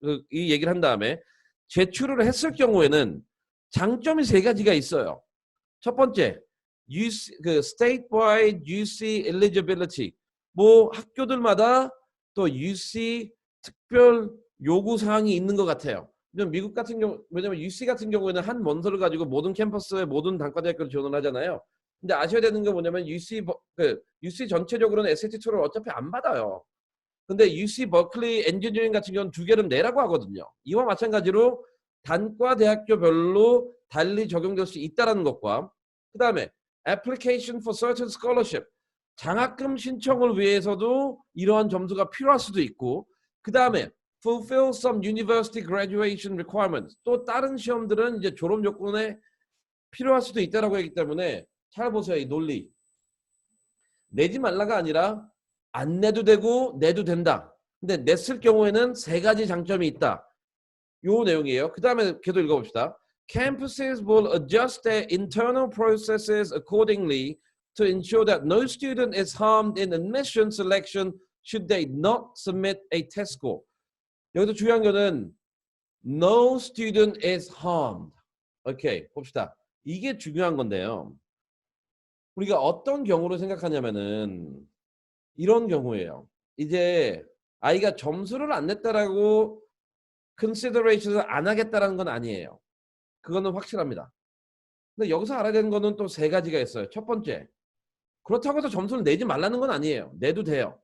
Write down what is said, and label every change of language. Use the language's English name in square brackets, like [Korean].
[Korean] 이 얘기를 한 다음에 제출을 했을 경우에는 장점이 세 가지가 있어요. 첫 번째, [English] statewide UC eligibility. [Korean] 뭐 학교들마다 또 UC 특별 요구 사항이 있는 것 같아요. 미국 같은 경우, 왜냐면 UC 같은 경우에는 한 원서를 가지고 모든 캠퍼스의 모든 단과대학교를 지원을 하잖아요. 근데 아셔야 되는 게 뭐냐면 UC 전체적으로는 SAT2를 어차피 안 받아요. 근데 UC 버클리 엔지니어링 같은 경우는 두 개를 내라고 하거든요. 이와 마찬가지로 단과 대학교별로 달리 적용될 수 있다는 것과, 그 다음에 [English] application for certain scholarship, [Korean] 장학금 신청을 위해서도 이러한 점수가 필요할 수도 있고, 그 다음에 [English] fulfill some university graduation requirements, [Korean] 또 다른 시험들은 이제 졸업 요건에 필요할 수도 있다라고 했기 때문에 잘 보세요. 이 논리. 내지 말라가 아니라 안 내도 되고 내도 된다. 근데 냈을 경우에는 세 가지 장점이 있다. 요 내용이에요. 그 다음에 걔도 읽어봅시다. [English] Campuses will adjust their internal processes accordingly to ensure that no student is harmed in admission selection should they not submit a test score. [Korean] 여기서 중요한 거는 [English] no student is harmed. [Korean] 오케이, 봅시다. 이게 중요한 건데요. 우리가 어떤 경우를 생각하냐면은 이런 경우예요. 이제 아이가 점수를 안 냈다라고 consideration을 안 하겠다라는 건 아니에요. 그거는 확실합니다. 근데 여기서 알아야 되는 거는 또 세 가지가 있어요. 첫 번째, 그렇다고 해서 점수를 내지 말라는 건 아니에요. 내도 돼요.